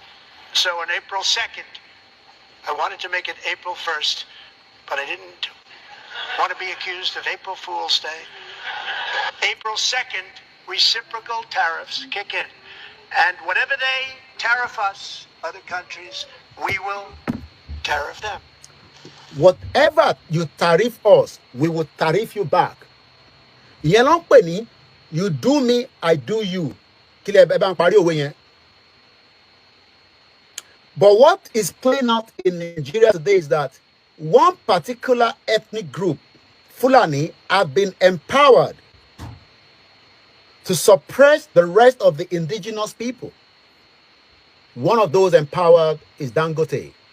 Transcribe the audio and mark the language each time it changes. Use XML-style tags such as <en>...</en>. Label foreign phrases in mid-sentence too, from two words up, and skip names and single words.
<en>So on April 2nd, I wanted to make it April 1st, but I didn't want to be accused of April Fool's Day. April 2nd, reciprocal tariffs kick in. And whatever they tariff us, other countries, we will tariff them. Whatever you tariff us, we will tariff you back.</en> <yo>Ìyẹn ló ń pè ní</yo> <en>you do me, I do you.</en> <yo>Kí lẹ bá ń parí òwe yẹn.</yo> <en>But what is playing out in Nigeria today is that one particular ethnic group, Fulani, have been empowered to suppress the rest of the indigenous people. One of those empowered is Dangote.</en>